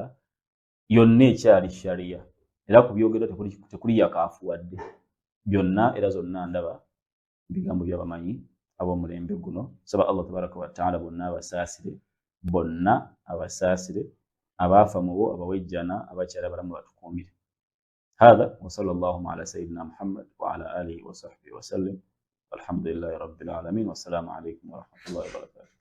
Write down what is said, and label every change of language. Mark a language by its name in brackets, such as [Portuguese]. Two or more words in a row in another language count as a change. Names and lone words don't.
[Ganda] Yonna ekyali shariya era ku byogerwa tekuli yakaafuwadde, byonna era zonna ndaba bigambo by'abamanyi ab'omulembe guno. Saba [Arabic] الله تبارك وتعالى [Ganda] bonna abasaasire, abaafa mu bo abawejjana, abakyala abalamu batukuumire. [Arabic] هذا وصلى الله على سيدنا محمد وعلى آله وصحبه وسلم والحمد لله رب العالمين والسلام عليكم ورحمة الله وبركاته.